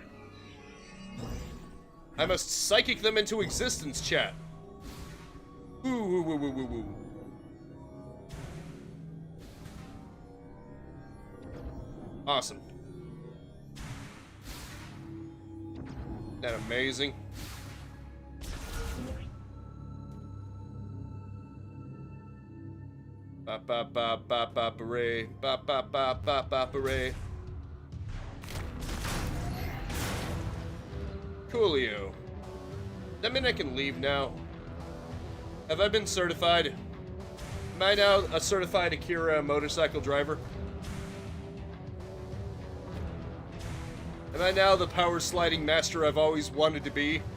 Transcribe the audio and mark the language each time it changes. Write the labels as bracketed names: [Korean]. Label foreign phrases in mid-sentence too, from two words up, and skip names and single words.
[English] I must psychic them into existence, chat. Ooh, ooh, ooh, ooh, ooh, ooh. Awesome. Isn't that amazing? Ba ba ba ba ba hooray. Ba ba ba ba ba hooray. Coolio. Does that mean I can leave now? Have I been certified? Am I now a certified Akira motorcycle driver? Am I now the power sliding master I've always wanted to be?